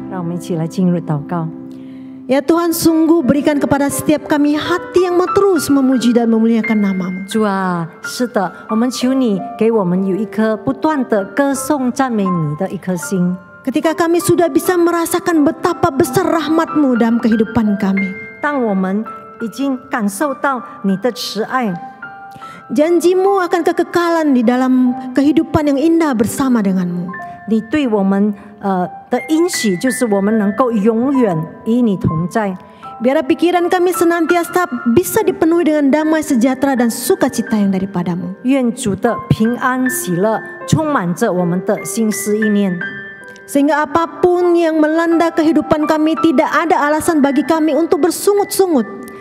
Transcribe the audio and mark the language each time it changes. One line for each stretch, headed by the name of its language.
Chinese: 让我们一起来进入祷告。
Indonesian: Ya Tuhan, sungguh berikan kepada setiap kami hati yang mau terus memuji dan memuliakan nama-Mu.
Chinese: 主啊，是的，我们求你给我们有一颗不断的歌颂赞美你的一颗心。
Indonesian: Ketika kami sudah bisa merasakan betapa besar rahmat-Mu dalam kehidupan kami.
Chinese: 当我们已经感受到你的慈爱，
Indonesian: Janji-Mu akan kekekalan di dalam kehidupan yang indah bersama dengan-Mu.
Chinese: 你对我们的应许就是我们能够永远与你同在。
Indonesian: Biar pikiran kami senantiasa bisa dipenuhi dengan damai sejahtera dan sukacita yang daripada-Mu.
Chinese: 愿主的平安喜乐充满着我们的心思意念，
Indonesian: Sehingga apapun yang melanda kehidupan kami, tidak ada alasan bagi kami untuk bersungut-sungut.